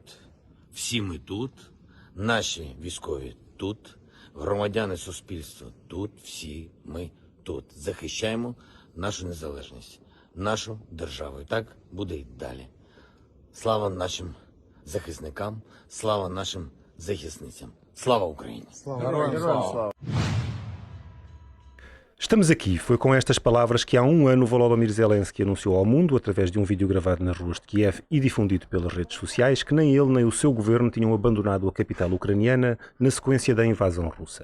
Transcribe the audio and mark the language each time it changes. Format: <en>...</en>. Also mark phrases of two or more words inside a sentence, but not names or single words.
<uk>Всі ми тут, наші військові тут, громадяни суспільства тут, всі ми тут. Захищаємо нашу незалежність, нашу державу. І так буде й далі. Слава нашим захисникам, слава нашим захисницям. Слава Україні.</uk> <pt>Estamos aqui. Foi com estas palavras que há um ano Volodymyr Zelensky anunciou ao mundo, através de um vídeo gravado nas ruas de Kiev e difundido pelas redes sociais, que nem ele nem o seu governo tinham abandonado a capital ucraniana na sequência da invasão russa.</pt>